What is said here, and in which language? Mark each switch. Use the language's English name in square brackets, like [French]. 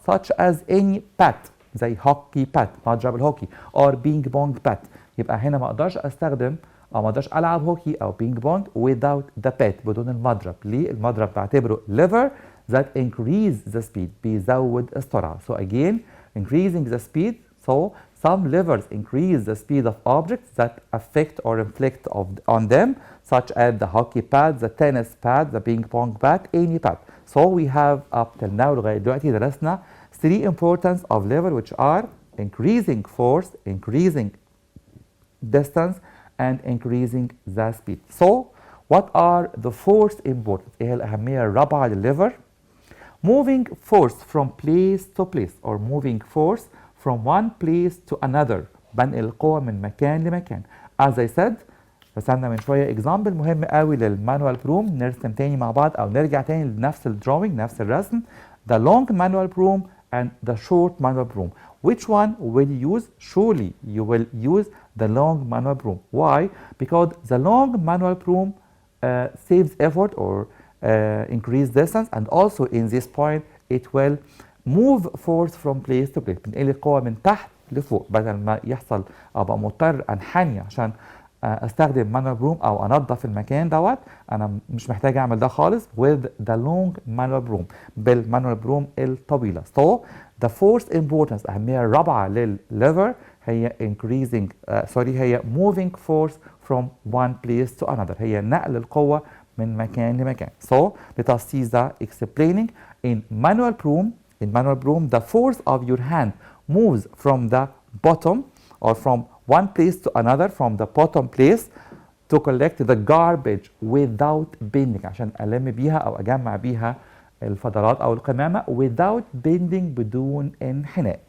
[English] Such as any bat زي hockey bat [Arabic] مضرب الهوكي [English] or ping pong bat. [Arabic] يبقى هنا ما أقدرش أستخدم أو ما أقدرش ألعب هوكي أو بينج بونج [English] without the bat [Arabic] بدون المضرب. ليه؟ المضرب بعتبره [English] lever that increase the speed [Arabic] بيزود السرعة. [English] So again increasing the speed. So some levers increase the speed of objects that affect or inflict on them such as the hockey pad, the tennis pad, the ping pong bat, any pad. So we have up till now [Arabic] لغاية دلوقتي درسنا [English] three importance of lever which are increasing force, increasing distance and increasing the speed. So what are the fourth importance? [Arabic] ايه الأهمية الرابعة للlever? [English] Moving force from place to place or moving force from one place to another. [Arabic] بنقل القوة من مكان لمكان. [English] As I said [Arabic] رسمنا من شوية example مهم قوي للمانوال بروم. نرسم تاني مع بعض أو نرجع تاني لنفس الدروينج نفس الرسم. [English] The long manual broom and the short manual broom. Which one will you use? Surely you will use the long manual broom. Why? Because the long manual broom saves effort or increase distance and also in this point it will move force from place to place. [Arabic] بنقل القوة من تحت لفوق بدل ما يحصل أبقى مضطر أنحني عشان استخدم manual broom او انظف المكان دوت، انا مش محتاج اعمل ده خالص [English] with the long manual broom، [Arabic] بالمانوال بروم الطويله. [English] So the fourth importance، [Arabic] اهميه الرابعه للليفر هي هي [English] moving force from one place to another، [Arabic] هي نقل القوه من مكان لمكان. [English] So let us see the explaining. In manual broom the force of your hand moves from the bottom or from one place to another, from the bottom place to collect the garbage without bending، [Arabic] عشان ألم بيها أو أجمع بيها الفضلات أو القمامة [English] without bending، [Arabic] بدون انحناء.